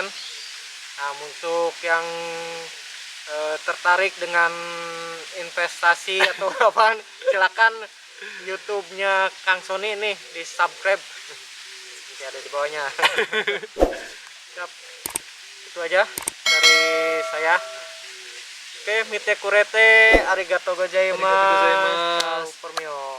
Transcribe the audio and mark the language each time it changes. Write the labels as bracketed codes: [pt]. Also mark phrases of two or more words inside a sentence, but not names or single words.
[id] Nah, untuk yang tertarik dengan investasi atau apa, silakan YouTube-nya Kang Sony nih di subscribe, nanti ada di bawahnya. Siap. Itu aja dari saya. Oke, [ja] 見てくれて、ありがとうございます. ありがとうございます. [it] Ciao, permio.